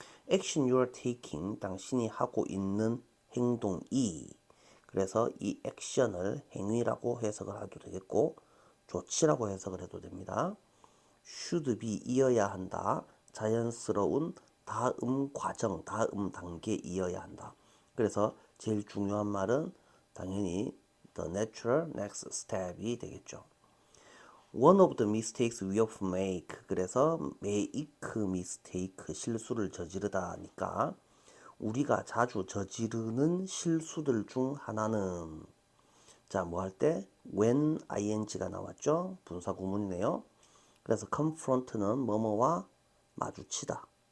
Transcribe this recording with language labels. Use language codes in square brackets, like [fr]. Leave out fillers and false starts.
[en] Action you're taking, [ko] 당신이 하고 있는 행동이, 그래서 이 액션을 행위라고 해석을 해도 되겠고 조치라고 해석을 해도 됩니다. [en] should be, [ko] 이어야 한다. 자연스러운 다음 과정, 다음 단계이어야 한다. 그래서 제일 중요한 말은 당연히 [en] the natural next step [ko] 이 되겠죠. [en] One of the mistakes we often make. [ko] 그래서 [en] make mistake, [ko] 실수를 저지르다니까 우리가 자주 저지르는 실수들 중 하나는, 자, 뭐 할 때 when ing가 나왔죠. 분사 구문이네요. 그래서 confront는 뭐뭐와 마주치다.